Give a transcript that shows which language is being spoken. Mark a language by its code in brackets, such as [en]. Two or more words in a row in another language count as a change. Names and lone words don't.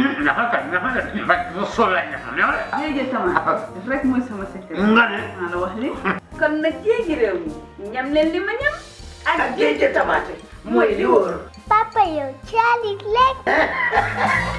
[wo] Jeje tama rek mooy sama secret nga ne la wax li kon nag jéegi réew mi ñam leen li ma ñam ak jeje tamaate mooy li wóor Papa yow caalik lekk.